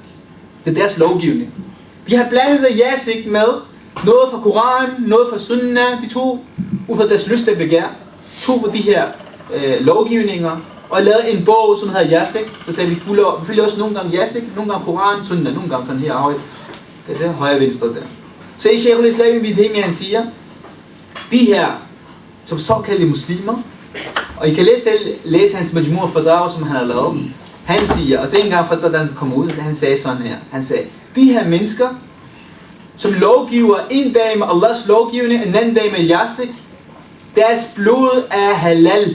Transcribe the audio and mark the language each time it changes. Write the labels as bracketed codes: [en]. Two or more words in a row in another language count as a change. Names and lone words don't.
[da] Det er deres lovgivning. De har blandet Yasik med noget fra Koran, noget fra Sunnah. De tog ud fra deres lyst og begær. Tog på de her lovgivninger og lavede en bog, som hedder Yasik. Så sagde vi følger også nogle gange Yasik, nogle gange Koran, Sunnah, nogle gange sådan her højt. Kan I se? Højre og venstre der. Så i Sheikh al-Islam ibn Taymiyyah, han siger, de her, som såkaldte muslimer, og I kan læse hans majmu' fadawa, som han har lavet. Han siger, og dengang fadawa, da han kom ud, han sagde sådan her. Han sagde, de her mennesker, som lovgiver en dag med Allahs lovgivning, en anden dag med Yasik, deres blod er halal.